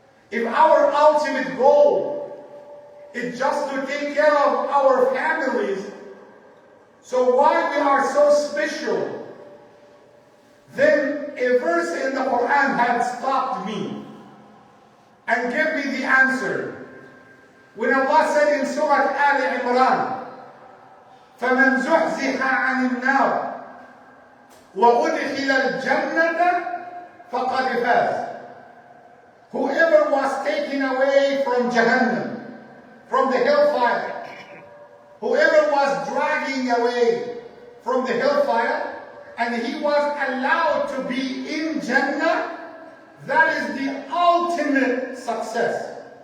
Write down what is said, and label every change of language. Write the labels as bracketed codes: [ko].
[en] If our ultimate goal is just to take care of our families, so why we are so special? Then a verse in the Quran had stopped me and gave me the answer. When Allah said in Surah Ali Imran, [ar] فَمَنْ زُحْزِحَ عَنِ النَّارِ وَأُدْخِلَ الْجَنَّةَ فَقَدْ فَازَ. [en] Whoever was taken away from Jahannam, from the hellfire, whoever was dragging away from the hellfire, and he was allowed to be in Jannah, that is the ultimate success.